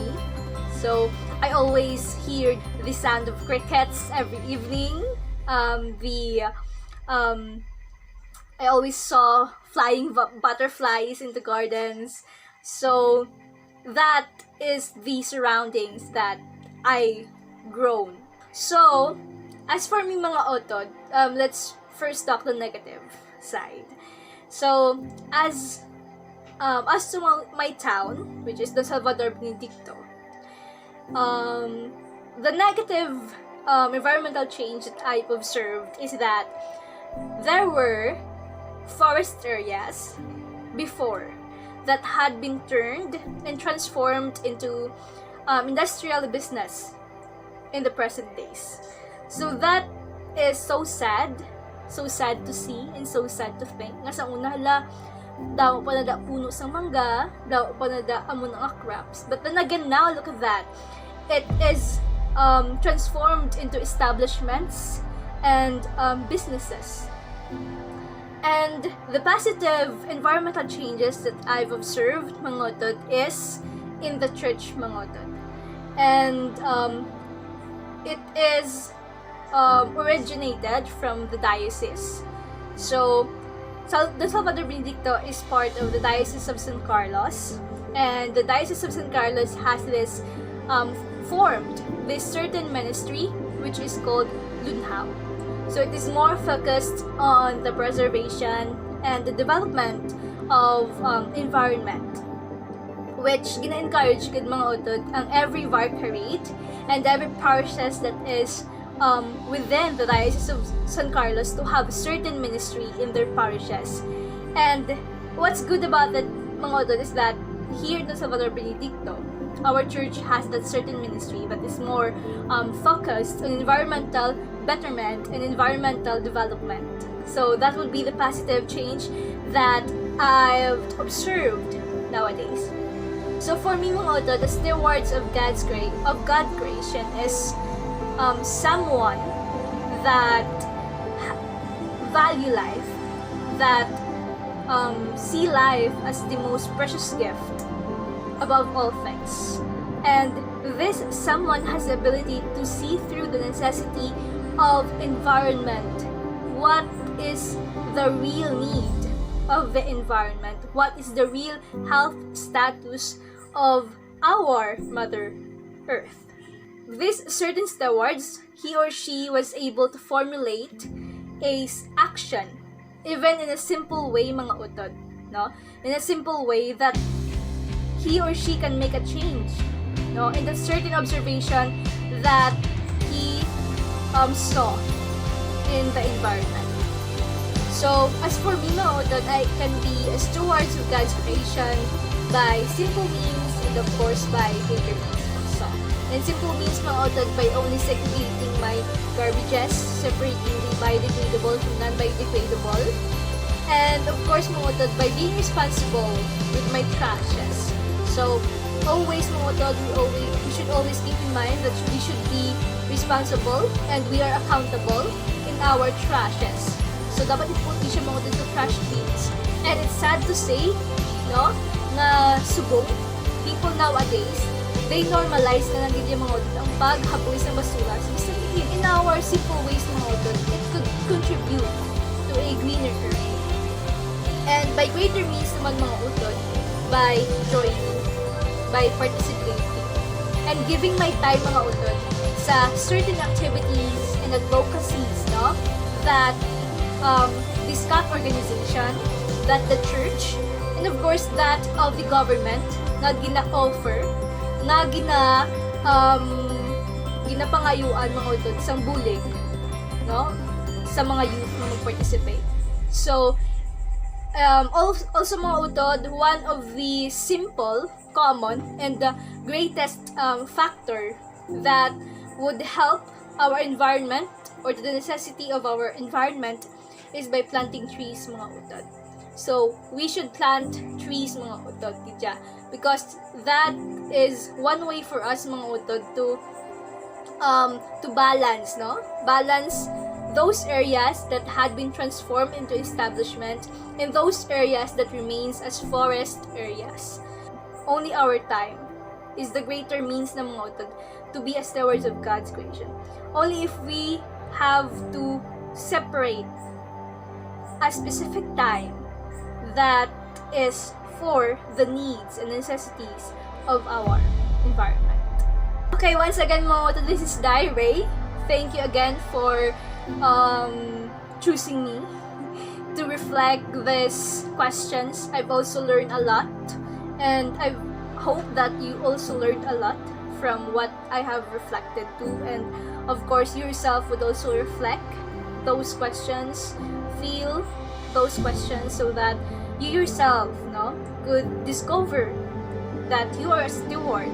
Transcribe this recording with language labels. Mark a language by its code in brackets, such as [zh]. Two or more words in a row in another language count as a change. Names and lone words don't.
[en] So I always hear the sound of crickets every evening. I always saw flying butterflies in the gardens. So that is the surroundings that I grown. So as for me [hil] mga utod, [en] let's first talk the negative side. So as to my town, which is the Salvador Benedicto, the negative environmental change that I've observed is that there were forest areas before that had been turned and transformed into industrial business in the present days. So that is so sad to see and so sad to think. [hil] Nga sa una, daw pa na da puno sa mangga, daw pa na da amo ng crops. [en] But then again now, look at that. It is transformed into establishments and businesses. And the positive environmental changes that I've observed, [hil] mga utod, [en] is in the church, [hil] mga utod. [en] And it is originated from the diocese. So, the Salvador Benedicto is part of the Diocese of San Carlos, and the Diocese of San Carlos has this formed this certain ministry which is called Lunhaw. So it is more focused on the preservation and the development of environment, which [hil] gina-encourage gid mga utod ang [en] every vicariate and every parishes that is within the Diocese of San Carlos to have a certain ministry in their parishes. And what's good about that [hil] mga utod [en] is that here in Salvador Benedicto, our church has that certain ministry that is more focused on environmental betterment and environmental development. So that would be the positive change that I've observed nowadays. So for me [hil] mga utod, [en] the stewards of God's creation is someone that value life, that see life as the most precious gift above all things. And this someone has the ability to see through the necessity of environment. What is the real need of the environment? What is the real health status of our Mother Earth? These certain stewards, he or she was able to formulate a action, even in a simple way, [hil] mga utod, no? [en] In a simple way that he or she can make a change, no? In the certain observation that he saw in the environment. So, as for me, [hil] mga utod, [en] I can be a stewards of God's creation by simple means and of course by greater means also. And simple means, [hil] mga utod, [en] by only segregating my garbages, separating the biodegradable from non-biodegradable. And of course, [hil] mga utod, [en] by being responsible with my trashes. So, always, [hil] mga utod, [en] we should always keep in mind that we should be responsible and we are accountable in our trashes. So, [hil] dapat iputi siya mga utod sa [en] trash bins. And it's sad to say, [hil] no, na subong, [en] people nowadays, they normalize [hil] na lang yung mga utod ang paghapoy sa basura. [en] So, in our simple ways, [hil] mga utod, [en] it could contribute to a greener earth. And by greater means [hil] naman, mga utod, [en] by joining, by participating, and giving my time, [hil] mga utod, sa [en] certain activities and advocacies, no, that this CAT organization, that the church, and of course that of the government [hil] na gina-offer, na ginapangayuan, mga utod, sang bulig, no, sa mga youth na mag-participate. [en] So, also [hil] mga utod, [en] one of the simple, common, and the greatest factor that would help our environment or the necessity of our environment is by planting trees, [hil] mga utod. [en] So, we should plant trees, [hil] mga utod, tidya, [en] because that is one way for us, [hil] mga utod, [en] to balance, no? Balance those areas that had been transformed into establishment and those areas that remains as forest areas. Only our time is the greater means [hil] na mga utod [en] to be as stewards of God's creation. Only if we have to separate a specific time that is for the needs and necessities of our environment. Okay, once again [hil] mga utod, [en] this is 𝙧𝙖. Thank you again for choosing me to reflect these questions. I've also learned a lot, and I hope that you also learned a lot from what I have reflected to, and of course you yourself would also reflect those questions, feel those questions, so that you yourself, no, could discover that you are a steward.